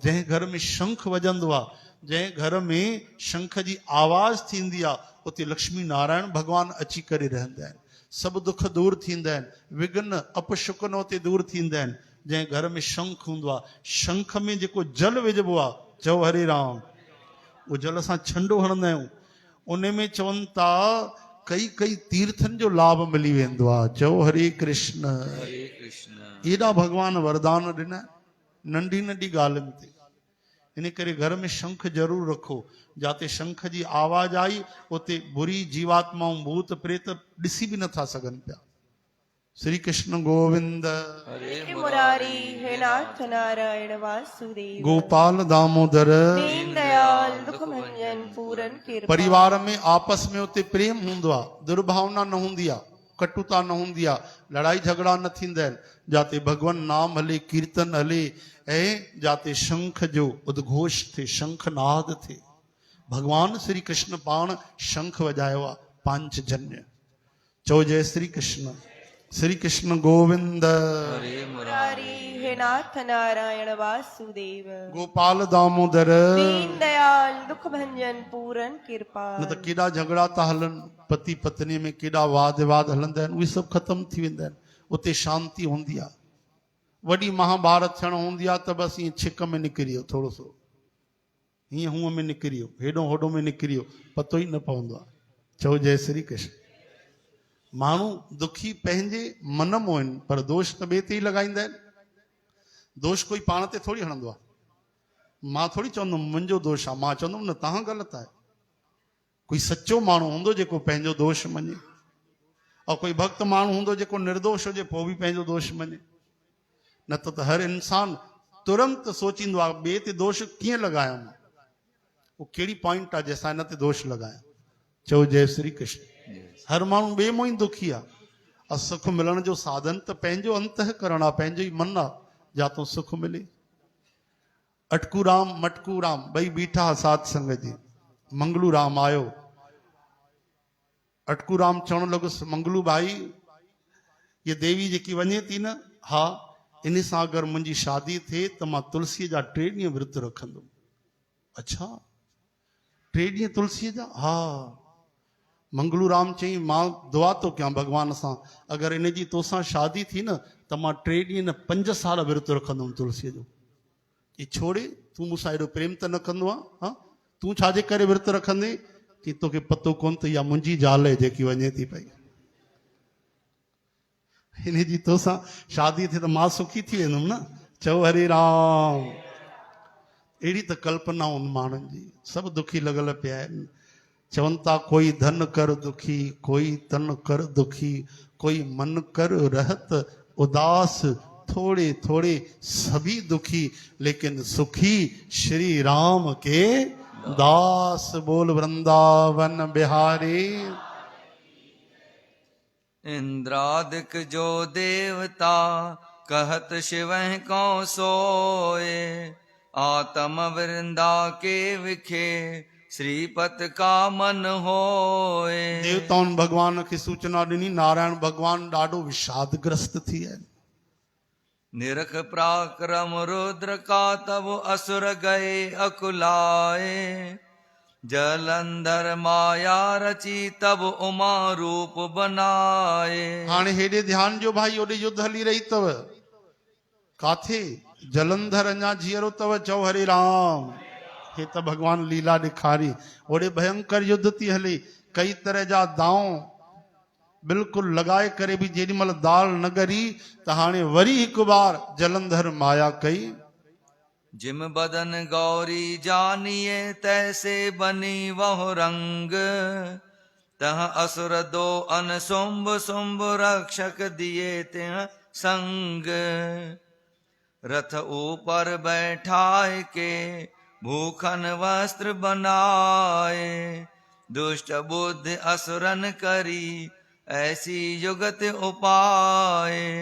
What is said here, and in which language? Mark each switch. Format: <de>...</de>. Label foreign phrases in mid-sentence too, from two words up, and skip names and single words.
<sd>जंहिं घर में शंख वॼंदो आहे, जंहिं घर में शंख जी आवाज़ थींदी आहे, उते लक्ष्मी नारायण भगवान अची करे रहंदा आहिनि। सभु दुख दूर थींदा आहिनि, विघ्न अपशुकन उते दूर थींदा आहिनि। जंहिं घर में शंख हूंदो आहे, शंख में जेको जल विझबो आहे, चओ हरे राम, उहो जल असां छंडो हणंदा आहियूं। उन में चवनि था कई कई तीर्थनि जो लाभ मिली वेंदो आहे। चओ हरे कृष्ण। हरे कृष्ण। एॾा भगवान वरदान ॾिना नंढी नंढी ॻाल्हियुनि ते। इन करे घर में शंख जरूर रखो। जाते शंख जी आवाज आई, उते बुरी जीवात्माऊं भूत प्रेत ॾिसी बि नथा सघनि पिया।</sd> <hi>श्री कृष्ण गोविंद। हे मुरारी, हे नाथ नारायण वासुदेव। गोपाल दामोदर। दीन दयाल दुख भंजन पूरन कृपा।</hi> <sd>परिवार में आपस में उते प्रेम हूंदो आहे, दुर्भावना न हूंदी आहे, कटुता न हूंदी आहे, लड़ाई झगड़ा न थींदा आहिनि। जाते भगवान नाम हले, कीर्तन हले, ऐं जाते शंख जो उद्घोष थे, शंखनाद थे। भगवान श्री कृष्ण पाण शंख वजायो आहे, पांचजन्य। चओ जय श्री कृष्ण। श्री कृष्ण गोविंद।</sd> <hi>हरे मुरारी, हे नाथ नारायण वासुदेव। गोपाल दामोदर। दीन दयाल दुख भंजन पूरन कृपा।</hi> <sd>न त केॾा झगड़ा था हलनि, पति पत्नी में केॾा वाद विवाद हलंदा आहिनि, उहे सभु ख़तम थी वेंदा आहिनि। उते शांती हूंदी आहे। वॾी महाभारत थियण हूंदी आहे त बसि ईअं छिक में निकिरी वियो, थोरो सो हीअं हूअं में निकिरी वियो, हेॾो होॾो में निकिरी वियो, पतो ई न पवंदो आहे। चओ जय श्री कृष्ण। माण्हू दुखी पंहिंजे मन मों आहिनि, पर दोष त ॿिए ते ई लॻाईंदा आहिनि। दोष कोई पाण ते थोरी हणंदो आहे। मां थोरी चवंदुमि मुंहिंजो दोष आहे, मां चवंदुमि न तव्हां ग़लति आहे। कोई सचो माण्हू हूंदो जेको पंहिंजो दोष मञे, और कोई भक्त माण्हू हूंदो जेको निर्दोष हुजे पोइ बि पंहिंजो दोष मञे। न त हर इंसान तुरंत सोचींदो आहे ॿिए ते दोष कीअं लॻायां, उहो कहिड़ी पॉइंट आहे जंहिंसां हिन ते दोष लॻायां। चओ जय श्री कृष्ण। हर माण्हू ॿिए मों ई दुखी आहे। और सुख मिलण जो साधन त पंहिंजो अंतःकरण आहे, पंहिंजो ई मन आहे, जातो सुख मिले। अटकू राम मटकू राम ॿई बीठा साध संगत जी। मंगलू राम आयो। अटकू राम चवण लॻुसि, मंगलू भाई ये देवी जेकी वञे थी न, हा इन सां अगरि मुंहिंजी शादी थिए त मां तुलसीअ जा 3 ॾींहं विर्त रखंदुमि। अच्छा 3 ॾींहं तुलसीअ जा? हा। मंगलू राम चई मां दुआ तो कयां भगवान सां अगरि इन जी तोसां शादी थी न त मां 3 ॾींहं न 5 साल विर्त रखंदुमि तुलसीअ जो। ये छोड़े तूं मूंसां एॾो प्रेम त न कंदो आहे, हा तूं छाजे करे विर्त रखंदे कि तोखे पतो कोन त इहा मुंहिंजी ज़ाल आहे जेकी वञे थी पई, हिन जी तोसां शादी थिए त मां सुखी थी वेंदुमि न। चओ हरे राम। अहिड़ी त कल्पना उन माण्हुनि जी, सभु दुखी लॻल पिया आहिनि। चवनि था</sd> <hi>कोई धन कर दुखी, कोई तन कर दुखी, कोई मन कर रहत उदास, थोड़े थोड़े सभी दुखी लेकिन सुखी श्री राम के दास। बोल वृंदावन बिहारी। इंद्रादिक जो देवता कहत शिवह को सोए, आत्म वृंदा के विखे श्रीपत का मन होए।</hi> <sd>देवताउनि भगवान खे सूचना ॾिनी नारायण भगवान ॾाढो विषादग्रस्त थी विया आहिनि।</sd> <hi>निरख पराक्रम रुद्र का तब असुर गए अकुलाए, जलंधर माया रची तब उमा रूप बनाए।</hi> <sd>हाणे हेॾे ध्यान जो भाई, ओॾे युद्ध हली रही अथव, काथे जलंधर अञा जीअरो अथव। चओ हरे राम। हे त भगवान लीला ॾेखारी। ओॾे भयंकर युद्ध थी हले, कई तरह जा दांव बिल्कुलु लॻाए करे बि जेॾी महिल दाल न ॻरी त हाणे वरी हिकु बार जलंधर माया कई।</sd> <hi>जिम बदन गौरी जानिए तैसे बनी वह रंग, तह असुर दो अन सुंभ सुंभ रक्षक दिए तिह संग। रथ ऊपर बैठाए के भूखन वस्त्र बनाए, दुष्ट बुद्धि असुरन करी ऐसी युगत उपाय।</hi>